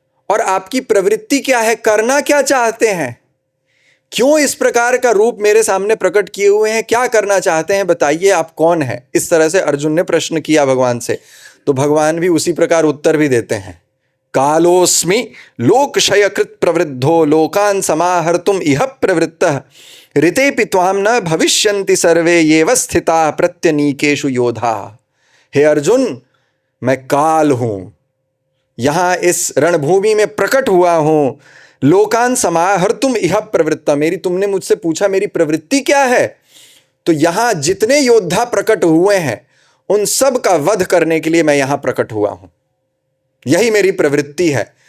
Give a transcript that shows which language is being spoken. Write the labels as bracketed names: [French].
[Hindi] और आपकी प्रवृत्ति क्या है, करना क्या चाहते हैं? क्यों इस प्रकार का रूप मेरे सामने प्रकट किए हुए हैं? क्या करना चाहते हैं? बताइए आप कौन हैं? इस तरह से अर्जुन ने प्रश्न किया भगवान से। तो भगवान भी उसी प्रकार उत्तर भी देते हैं। [Sanskrit] कालोस्मि लोकक्षयकृत प्रवृद्धो लोकान समाहर्तुम इह प्रवृत्तः ऋतेपि त्वां न भविष्यन्ति सर्वे येव स्थिताः प्रत्यनीकेषु योधाः। [Hindi] हे अर्जुन, मैं काल हूं, यहां इस रणभूमि में प्रकट हुआ हूं। [Sanskrit] लोकान समाहर्तुम इह प्रवृत्ता, [Hindi] मेरी तुमने मुझसे पूछा मेरी प्रवृत्ति क्या है, तो यहां जितने योद्धा प्रकट हुए हैं उन सब का वध करने के लिए मैं यहां प्रकट हुआ हूं, यही मेरी प्रवृत्ति है।